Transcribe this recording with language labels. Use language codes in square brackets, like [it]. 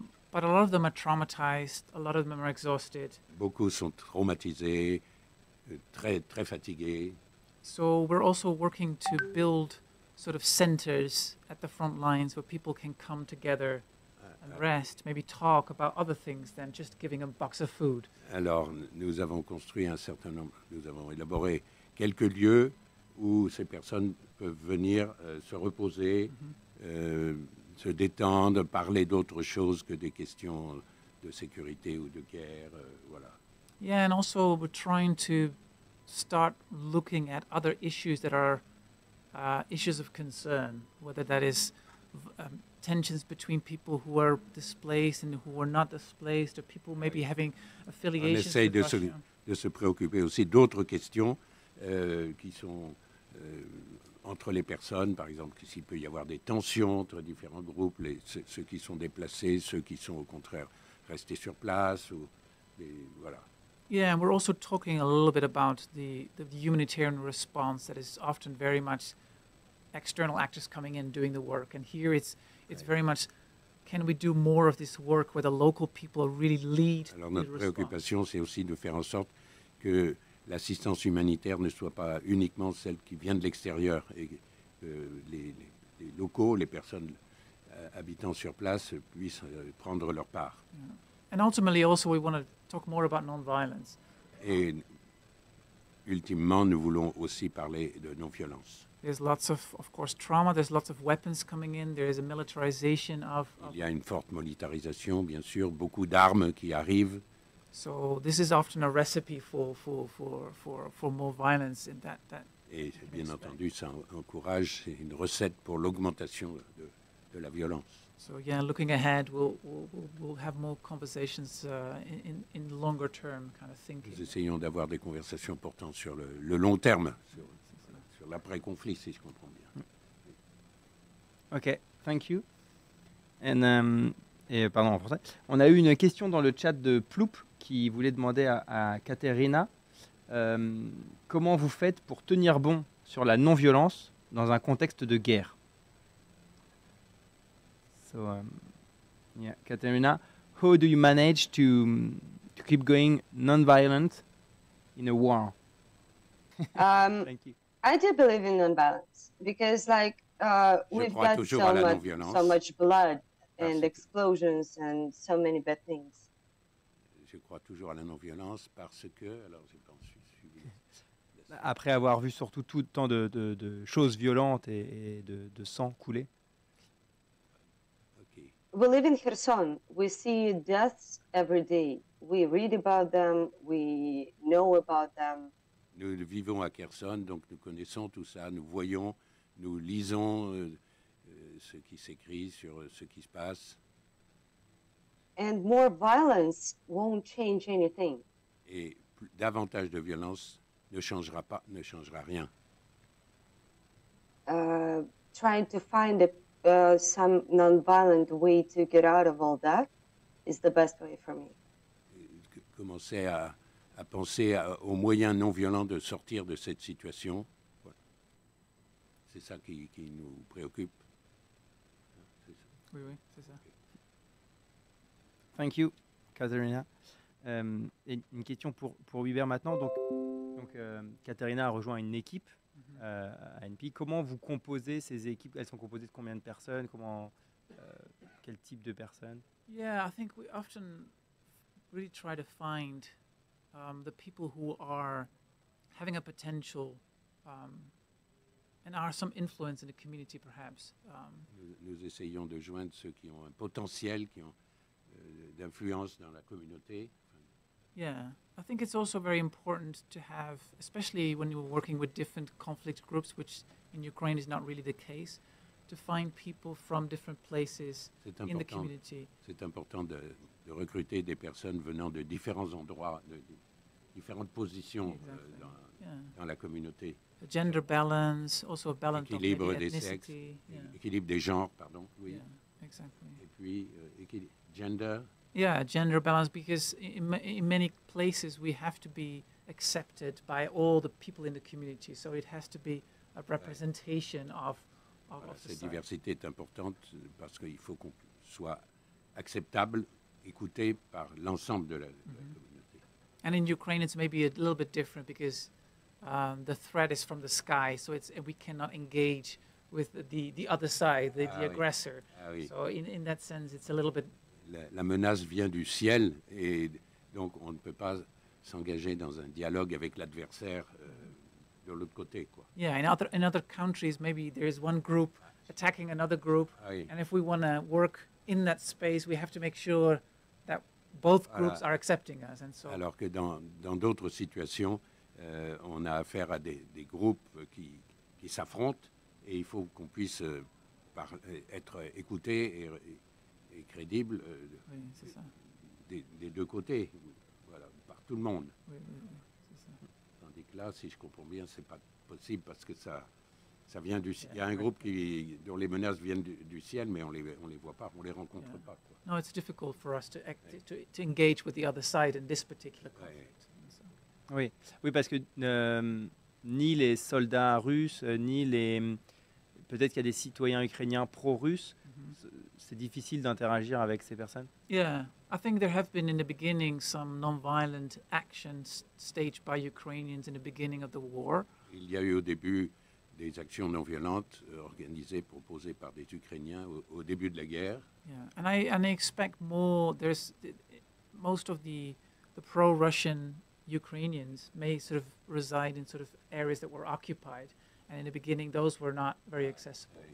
[en] But a lot of them are traumatized, a lot of them are exhausted. [fr] Beaucoup sont traumatisés, très fatigués. [en] So we're also working to build sort of centers at the front lines where people can come together and rest, maybe talk about other things than just giving a box of food. [fr] Alors, nous avons construit un certain nombre, nous avons élaboré quelques lieux où ces personnes peuvent venir se reposer, se détendre, parler d'autre chose que des questions de sécurité ou de guerre, voilà. [en] Yeah, and also we're trying to start looking at other issues that are issues of concern, whether that is tensions between people who are displaced and who are not displaced, or people maybe having affiliations. [fr] On essaye de se préoccuper aussi d'autres questions qui sont entre les personnes, par exemple, s'il peut y avoir des tensions entre différents groupes, ceux qui sont déplacés, ceux qui sont au contraire restés sur place, ou voilà. [en] Yeah, and we're also talking a little bit about the humanitarian response that is often very much external actors coming in doing the work. And here it's very much, can we do more of this work where the local people really lead? [fr] Alors notre préoccupation, c'est aussi de faire en sorte que l'assistance humanitaire ne soit pas uniquement celle qui vient de l'extérieur et que les locaux, les personnes habitant sur place puissent prendre leur part. [en] Yeah. And ultimately also we want to talk more about non-violence. [fr] Et ultimement, nous voulons aussi parler de non-violence. [en] There's lots of course, trauma. There's lots of weapons coming in. There is a militarization of. [fr] Il y a une forte militarisation, bien sûr, beaucoup d'armes qui arrivent. [en] So this is often a recipe for more violence in that. [fr] Et bien entendu, ça encourage, c'est une recette pour l'augmentation de la violence. [en] So yeah, looking ahead, we'll have more conversations in longer term kind of thinking. [fr] Nous essayons d'avoir des conversations portant sur le long terme, sur l'après-conflit, si je comprends bien. [en] Ok, thank you. [fr] Et pardon en français. On a eu une question dans le chat de Ploup qui voulait demander à Kateryna comment vous faites pour tenir bon sur la non-violence dans un contexte de guerre. [en] So, yeah, Kateryna, how do you manage to keep going non-violent in a war? Thank you. I do believe in non-violence because, like, we've got so much blood and explosions and so many bad things. [fr] Je crois toujours à la non-violence parce que, alors j'ai pas suivi. Après avoir vu surtout tout tant de choses violentes et de sang couler. [en] We live in Kherson. We see deaths every day. We read about them. We know about them. [fr] Nous vivons à Kherson, donc nous connaissons tout ça. Nous voyons, nous lisons ce qui s'écrit sur ce qui se passe. [en] And more violence won't change anything. [fr] Et davantage de violence ne changera rien. [en] Trying to find some non-violent way to get out of all that is the best way for me. [fr] Commencer à penser aux moyens non violents de sortir de cette situation. Voilà. C'est ça qui nous préoccupe. Oui, c'est ça. [en] Thank you, Kateryna. [fr] Et une question pour Huibert maintenant. Donc Kateryna a rejoint une équipe à NP. Comment vous composez ces équipes? Elles sont composées de combien de personnes? Quel type de personnes? [en] Yeah, I think we often really try to find the people who are having a potential and are some influence in the community, perhaps. [fr] Nous essayons de joindre ceux qui ont un potentiel, qui ont d'influence dans la communauté. [en] Yeah, I think it's also very important to have, especially when you're working with different conflict groups, which in Ukraine is not really the case, to find people from different places in the community. [fr] C'est important de recruter des personnes venant de différents endroits, de différentes positions dans la communauté. [en] The gender balance, also a balance of maybe [fr] Équilibre des sexes, [en] ethnicity. [fr] équilibre des genres, pardon, oui. [en] Yeah, exactly. [fr] Et puis, gender. [en] Yeah, gender balance, because in many places we have to be accepted by all the people in the community. So it has to be a representation of [fr] Voilà, cette [en] society. [fr] diversité est importante parce qu'il faut qu'on soit acceptable, écouté par l'ensemble de la communauté. [en] And in Ukraine, it's maybe a little bit different because the threat is from the sky, so we cannot engage with the other side, the [fr] oui. [en] aggressor. [fr] Ah oui. [en] So in that sense, it's a little bit. [fr] La menace vient du ciel et donc on ne peut pas s'engager dans un dialogue avec l'adversaire de l'autre côté, quoi. [en] Yeah, in other countries, maybe there's one group attacking another group, [fr] Ah oui. [en] and if we want to work in that space, we have to make sure that both groups are accepting us. And so. [fr] Alors que dans d'autres situations, on a affaire à des groupes qui s'affrontent et il faut qu'on puisse être écouté et crédible Oui, c'est ça. des deux côtés, voilà, par tout le monde. Oui, c'est ça. Tandis que là, si je comprends bien, c'est pas possible parce que ça vient du ciel. Il y a un groupe dont les menaces viennent du ciel, mais on les voit pas, on les rencontre pas, quoi. [en] No, it's difficult for us to engage with the other side in this particular conflict. So. [fr] Oui, oui, parce que ni les soldats russes, ni peut-être qu'il y a des citoyens ukrainiens pro-russes, c'est difficile d'interagir avec ces personnes. [en] Yeah, I think there have been in the beginning some non-violent actions staged by Ukrainians in the beginning of the war. [fr] Il y a eu au début des actions non violentes organisées, proposées par des Ukrainiens au début de la guerre. [en] Yeah, and I expect more. Most of the pro-Russian Ukrainians may sort of reside in sort of areas that were occupied, and in the beginning those were not very accessible.